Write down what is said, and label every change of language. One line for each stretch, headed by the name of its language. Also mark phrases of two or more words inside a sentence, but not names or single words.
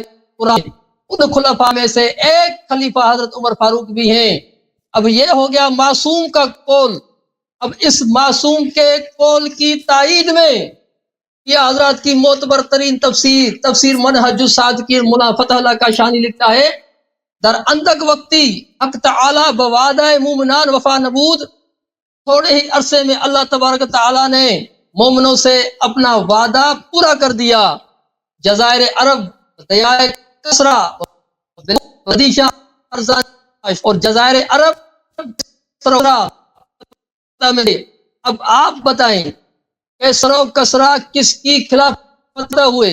Urdu: قرآن ان خلفاء میں سے ایک خلیفہ حضرت عمر فاروق بھی ہیں. اب یہ ہو گیا معصوم کا قول. اب اس معصوم کے قول کی تائید میں یہ حضرات کی معتبر ترین تفسیر منہج الصادقین مولا فتح اللہ کاشانی لکھتا ہے
Persian: در اندک وقتی حق تعالی بوعدہ مومنان وفا نبود،
Urdu: تھوڑے ہی عرصے میں اللہ تبارک تعالیٰ نے مومنوں سے اپنا وعدہ پورا کر دیا. جزائر عرب، دریائے کسرا اور جزائر عرب. اب آپ بتائیں کیسر و کسرا کس کی خلافت ہوئے؟